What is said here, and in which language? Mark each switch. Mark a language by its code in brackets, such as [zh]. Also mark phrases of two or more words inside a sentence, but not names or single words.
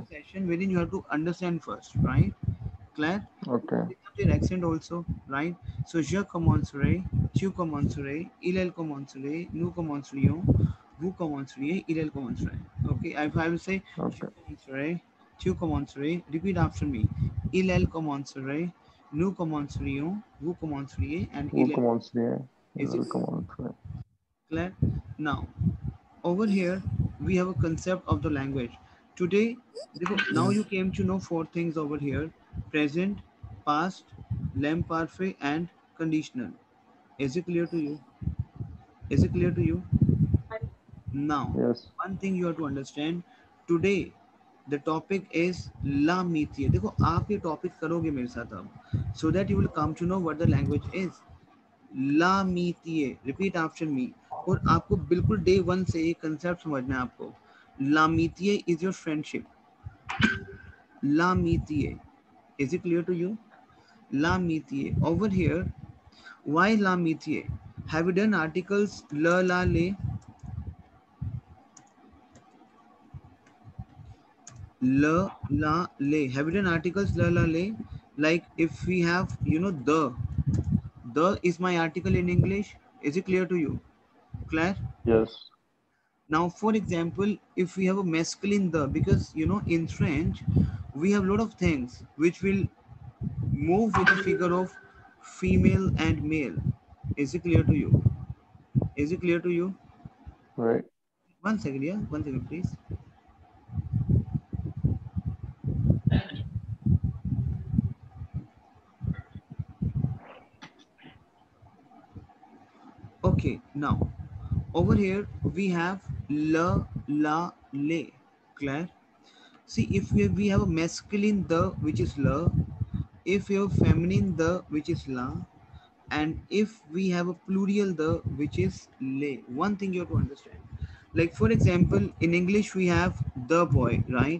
[en] session where in you have to understand first, right? Claire, ओके। their accent also, right? [fr] So je commencerai, tu commencerais, il commencerait, nous commencerions, vous commenceriez, il commencerait. [en] Okay, if I will say je ओके। [fr] commencerai, tu commencerais, [en] repeat after me. [fr] Il commencerait, nous commencerions, vous commenceriez, [en] and वो il. [hi] कमांस रही है, [en] Is it [hi] कमांस रहे हैं। [en] clear? Now, over here we have a concept of the language. Today, now you came to know four things over here: present, past, l'imparfait, and conditional. Is it clear to you? Is it clear to you? Now, यस। one thing you have to understand today. The topic is [fr] la mitie. [hi] देखो आप ये टॉपिक करोगे मेरे साथ अब, [en] so that you will come to know what the language is. [fr] La mitie. [en] Repeat after me. [hi] और आपको बिल्कुल [en] day one [hi] से ये कंसेप्ट समझना है आपको. [fr] La mitie [en] is your friendship. [fr] La mitie. [en] Is it clear to you? [fr] La mitie. [en] Over here, why [fr] la mitie? [en] Have you done articles [fr] la, la, le? La, la, le. [en] Have you done articles [fr] la, la, le? [en] Like if we have, the is my article in English. Is it clear to you? Claire? यस। Now, for example, if we have a masculine the, because in French we have a lot of things which will move with the figure of female and male. Is it clear to you? Is it clear to you? राइट। One second, yeah, 1 second, please. Okay, now over here we have [fr] la, la, le. [en] Claire? See, if we have a masculine the, which is la, if we have feminine the, which is la, and if we have a plural the, which is le. One thing you have to understand, like for example in English we have the boy, right?